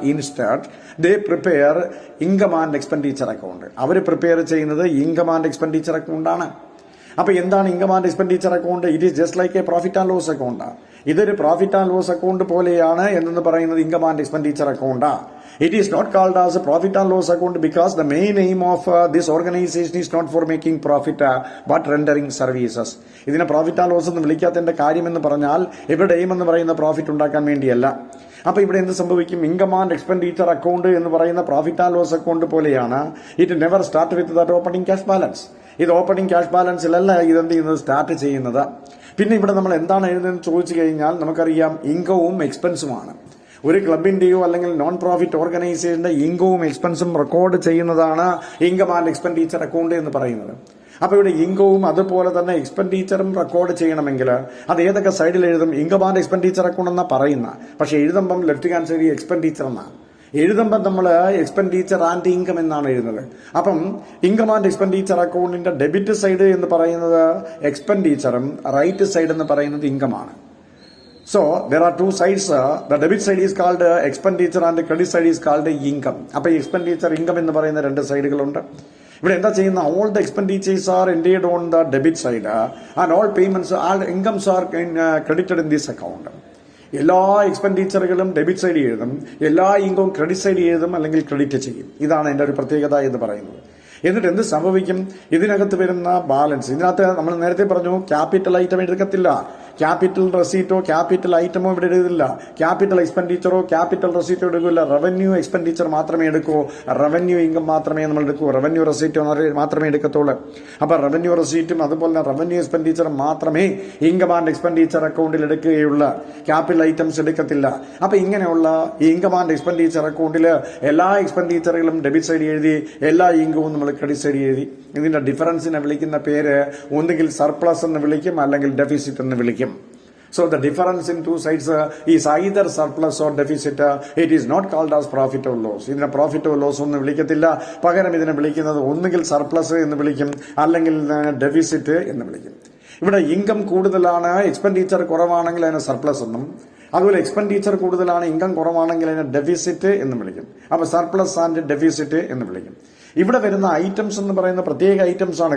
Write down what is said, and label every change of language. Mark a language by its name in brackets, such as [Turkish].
[English] Instead they prepare income and expenditure account. [Malayalam] Our prepare ചെയ്യുന്നത് income and expenditure അക്കൗണ്ടാണ്. അപ്പൊ എന്താണ് income and expenditure account? [English] It is just like a profit and loss account. [Malayalam] ഇതൊരു profit and loss account പോലെയാണ് എന്ന് പറയുന്നത് income and expenditure account. [English] It is not called as a profit and loss account because the main aim of this organization is not for making profit but rendering services. [Malayalam] ഇതിനെ profit and loss എന്ന് വിളിക്കാത്തതിന്റെ കാര്യമെന്ന് പറഞ്ഞാൽ ഇവിടെ aim എന്ന് പറയുന്ന profit ഉണ്ടാക്കാൻ വേണ്ടിയല്ല. അപ്പൊ ഇവിടെ എന്ത് സംഭവിക്കും? ഇൻകം ആൻഡ് എക്സ്പെൻഡിച്ചർ അക്കൗണ്ട് എന്ന് പറയുന്ന പ്രോഫിറ്റ് ആൻഡ് ലോസ് അക്കൗണ്ട് പോലെയാണ്. [English] It never start with that opening cash balance. [Malayalam] ഇത് ഓപ്പണിംഗ് ക്യാഷ് ബാലൻസിലല്ല ഇതെന്ത് ചെയ്യുന്നത്, സ്റ്റാർട്ട് ചെയ്യുന്നത്. പിന്നെ ഇവിടെ നമ്മൾ എന്താണ് എഴുതുന്നത് ചോദിച്ചു കഴിഞ്ഞാൽ നമുക്കറിയാം ഇൻകവും എക്സ്പെൻസുമാണ്. ഒരു ക്ലബിന്റെയോ അല്ലെങ്കിൽ നോൺ പ്രോഫിറ്റ് ഓർഗനൈസേഷന്റെ ഇൻകവും എക്സ്പെൻസും റെക്കോർഡ് ചെയ്യുന്നതാണ് ഇൻകം ആൻഡ് എക്സ്പെൻഡിച്ചർ അക്കൗണ്ട് എന്ന് പറയുന്നത്. അപ്പൊ ഇവിടെ ഇൻകവും അതുപോലെ തന്നെ എക്സ്പെൻഡിച്ചറും റെക്കോർഡ് ചെയ്യണമെങ്കിൽ അത് ഏതൊക്കെ സൈഡിൽ എഴുതും? ഇൻകം ആൻഡ് എക്സ്പെൻഡിച്ചർ അക്കൗണ്ട് എന്നാ പറയുന്ന, പക്ഷെ എഴുതുമ്പം ലെഫ്റ്റ് ഹാൻഡ് സൈഡ് എക്സ്പെൻഡിച്ചർ എന്നാണ് എഴുതുമ്പോൾ നമ്മൾ എക്സ്പെൻഡിച്ചർ ആൻഡ് ഇൻകം എന്നാണ് എഴുതുന്നത്. അപ്പം ഇൻകം ആൻഡ് എക്സ്പെൻഡിച്ചർ അക്കൗണ്ടിന്റെ ഡെബിറ്റ് സൈഡ് എന്ന് പറയുന്നത് എക്സ്പെൻഡിച്ചറും റൈറ്റ് സൈഡ് എന്ന് പറയുന്നത് ഇൻകമാണ്. [English] So there are two sides. The debit side is called expenditure and the credit side is called income. [Malayalam] അപ്പോൾ expenditure income എന്ന് പറയുന്ന രണ്ട് സൈഡുകളുണ്ട്. ഇവിടെ എന്താ ചെയ്യുന്ന? [English] all the expenditures are entered on the debit side and all payments, all incomes are credited in this account. [Malayalam] എല്ലാ എക്സ്പെൻഡിച്ചറുകളും debit side എഴുതും, എല്ലാ ഇൻകവും ക്രെഡിറ്റ് സൈഡ് എഴുതും അല്ലെങ്കിൽ ക്രെഡിറ്റ് ചെയ്യും. ഇതാണ് എന്റെ ഒരു പ്രത്യേകത എന്ന് പറയുന്നത്. എന്നിട്ട് എന്ത് സംഭവിക്കും? ഇതിനകത്ത് വരുന്ന ബാലൻസ്, ഇതിനകത്ത് നമ്മൾ നേരത്തെ പറഞ്ഞു ക്യാപിറ്റൽ ഐറ്റം എടുക്കത്തില്ല, ക്യാപിറ്റൽ റെസീറ്റോ ക്യാപിറ്റൽ ഐറ്റമോ ഇവിടെ എഴുതില്ല, ക്യാപിറ്റൽ എക്സ്പെൻഡിച്ചറോ ക്യാപിറ്റൽ റെസീറ്റോ എടുക്കില്ല. റവന്യൂ എക്സ്പെൻഡിച്ചർ മാത്രമേ എടുക്കൂ, റവന്യൂ ഇൻകം മാത്രമേ നമ്മൾ എടുക്കൂ, റവന്യൂ റെസീറ്റോ മാത്രമേ എടുക്കത്തുള്ളൂ. അപ്പൊ റവന്യൂ റെസീറ്റും അതുപോലെ തന്നെ റവന്യൂ എക്സ്പെൻഡിച്ചറും മാത്രമേ ഇൻകം ആൻഡ് എക്സ്പെൻഡിച്ചർ അക്കൗണ്ടിൽ എടുക്കുകയുള്ളൂ, ക്യാപിറ്റൽ ഐറ്റംസ് എടുക്കത്തില്ല. അപ്പൊ ഇങ്ങനെയുള്ള ഈ ഇൻകം ആൻഡ് എക്സ്പെൻഡിച്ചർ അക്കൗണ്ടിൽ എല്ലാ എക്സ്പെൻഡിച്ചറുകളും ഡെബിറ്റ് സൈഡ് എഴുതി, എല്ലാ ഇൻകവും നമ്മൾ ക്രെഡിറ്റ് സൈഡ് എഴുതി. ഇതിന്റെ ഡിഫറൻസിനെ വിളിക്കുന്ന പേര് ഒന്നുകിൽ സർപ്ലസ് എന്ന് വിളിക്കും അല്ലെങ്കിൽ ഡെഫിസിറ്റ് എന്ന് വിളിക്കും. [English] So the difference in two sides is either surplus or deficit. It is not called as profit or loss. [Malayalam] ഇതിനെ പ്രോഫിറ്റ് ഓർ ലോസ് ഒന്നും വിളിക്കത്തില്ല. പകരം ഇതിനെ വിളിക്കുന്നത് ഒന്നുകിൽ സർപ്ലസ് എന്ന് വിളിക്കും അല്ലെങ്കിൽ ഡെഫിസിറ്റ് എന്ന് വിളിക്കും. ഇവിടെ ഇൻകം കൂടുതലാണ്, എക്സ്പെൻഡിച്ചർ കുറവാണെങ്കിൽ അതിനെ സർപ്ലസ് എന്നും, അതുപോലെ എക്സ്പെൻഡിച്ചർ കൂടുതലാണ്, ഇൻകം കുറവാണെങ്കിൽ അതിനെ ഡെഫിസിറ്റ് എന്ന് വിളിക്കും. അപ്പൊ സർപ്ലസ് ആൻഡ് ഡെഫിസിറ്റ് എന്ന് വിളിക്കും. ഇവിടെ വരുന്ന ഐറ്റംസ് എന്ന് പറയുന്ന പ്രത്യേക ഐറ്റംസ് ആണ്.